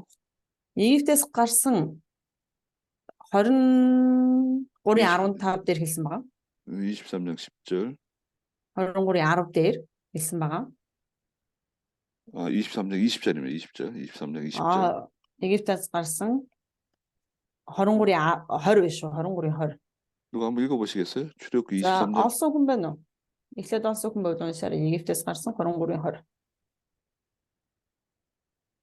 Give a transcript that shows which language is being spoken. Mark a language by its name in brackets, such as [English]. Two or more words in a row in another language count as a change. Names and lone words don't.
[Mongolian] Египтээс гарсан 23:15 дээр хэлсэн байгаа. [Korean] 23장 10절. [Mongolian] 23:10 дээр хэлсэн байгаа. [Korean] 23장 20절입니다. 20절. 23장 20절. [Mongolian] Египтээс гарсан 23:20 биш үү? 23:20. [Korean] 누가 한번 읽어보시겠어요? 출애굽기 [Mongolian] За [Korean] 23장. [Mongolian] олсон хүн байна уу? Эхлээд олсон хүн бодсон шар Египтээс гарсан 23:20.